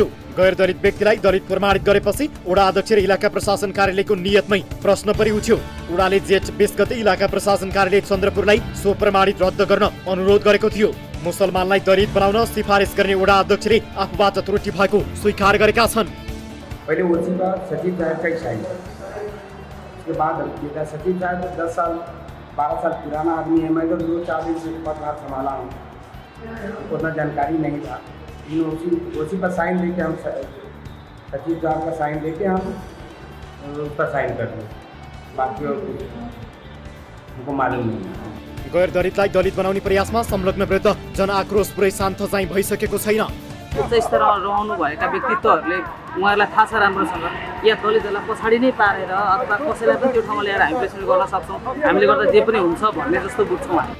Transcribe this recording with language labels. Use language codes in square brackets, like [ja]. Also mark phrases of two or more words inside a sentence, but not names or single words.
[ne] गैर दलित व्यक्तिलाई दलित प्रमाणित गरेपछि वडा अध्यक्ष र इलाका प्रशासन कार्यालयको नियतमै प्रश्न पनि उठ्यो। वडाले जेठ 20 गते इलाका प्रशासन कार्यालय चन्द्रपुरलाई सो प्रमाणित रद्द गर्न अनुरोध गरेको थियो। मुसलमानलाई दलित बनाउन सिफारिस गर्ने वडा अध्यक्षले आफूबाट त्रुटि भएको स्वीकार गरेका छन्। [hi] पहिले ओसीका सचिव साहब का साइन, उसके बाद बेटा सचिव साहब 10 साल 12 साल पुराना आदमी है। मैं तो 2-4 दिन से पदभार संभाला हूँ, उतना जानकारी नहीं था। ओसी पर साइन लेके हम सचिव साहब का साइन लेके हम उस पर साइन कर दें, बाकी और हमको मालूम नहीं। [ne] गैर दलितलाई दलित बनाउने प्रयासमा संलग्न विरुद्ध जनआक्रोश पुरै शान्त चाहिँ भइसकेको छैन। उच्च स्तरमा रहनु भएका व्यक्तित्वहरूले उहाँहरूलाई थाहा छ राम्रोसँग, या दलितहरूलाई पछाडि नै पारेर अथवा कसैलाई पनि त्यो ठाउँमा ल्याएर हामी प्रेसर गर्न सक्छौँ, हामीले गर्दा जे पनि हुन्छ भन्ने जस्तो बुझ्छौँ हामी।